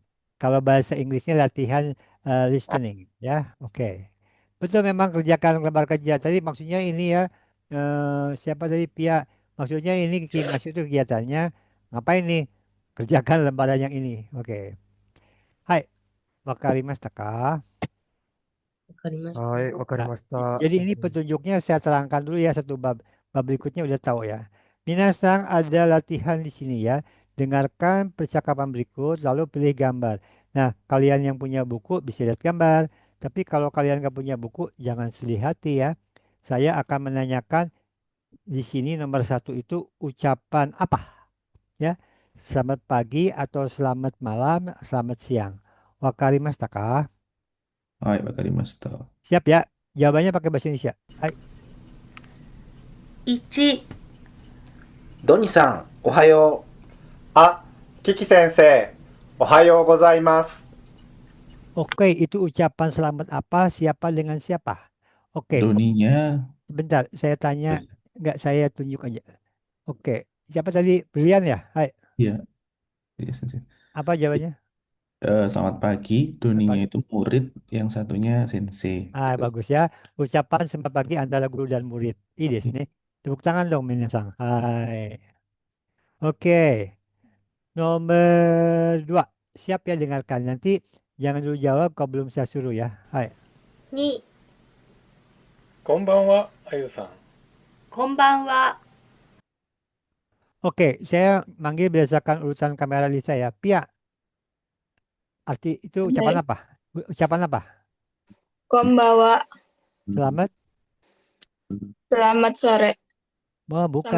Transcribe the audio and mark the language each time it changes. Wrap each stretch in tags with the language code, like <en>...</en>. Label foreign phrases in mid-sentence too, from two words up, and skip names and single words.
<id>kalau bahasa Inggrisnya latihan listening. Ya, oke. Betul memang kerjakan lembar kerja. Tadi maksudnya ini ya, siapa tadi Pia? Maksudnya ini Kiki Masyo itu kegiatannya. Ngapain nih? Kerjakan lembaran yang ini. Oke. Hai,</id> <ja>わかりましたか? わかりました。はい、わかり</ja> <id>Nah,</id> <ja>ました。</ja> <id>jadi ini petunjuknya saya terangkan dulu ya satu bab. Bab berikutnya udah tahu ya. Minasang ada latihan di sini ya. Dengarkan percakapan berikut lalu pilih gambar. Nah, kalian yang punya buku bisa lihat gambar. Tapi kalau kalian nggak punya buku, jangan sedih hati ya. Saya akan menanyakan di sini nomor satu itu ucapan apa ya. Selamat pagi atau selamat malam, selamat siang.</id> <ja>わかりましたか? はい、わかりました.</ja> <id>Siap ya? Jawabannya pakai bahasa Indonesia.</id> <ja>Hai. 1、ドニさん、おはよう。あ、キキ先生、おはようございます。</ja> <id>Oke, itu ucapan selamat apa? Siapa dengan siapa? Oke, Doninya sebentar. Saya tanya, nggak saya tunjuk aja. Oke, siapa tadi? Brilian ya? Hai, iya, iya, sensei. apa jawabannya? Selamat pagi, Doninya itu murid, yang satunya sensei. Ah, Gitu. bagus ya. Ucapan selamat pagi antara guru dan murid. Ini sini. Tepuk tangan dong, minasang. Hai. Oke, nomor dua. Siap ya dengarkan. Nanti jangan dulu jawab kalau belum saya suruh ya.</id> <ja>Hai. 2、こんばんは、あゆさん。こんばんは。</ja> <id>Oke, saya manggil berdasarkan urutan kamera Lisa ya. Pia, arti itu ucapan apa? Ucapan apa?</id> <ja>Konbawa.</ja> <id>Selamat. Selamat sore. Oh, bukan</id>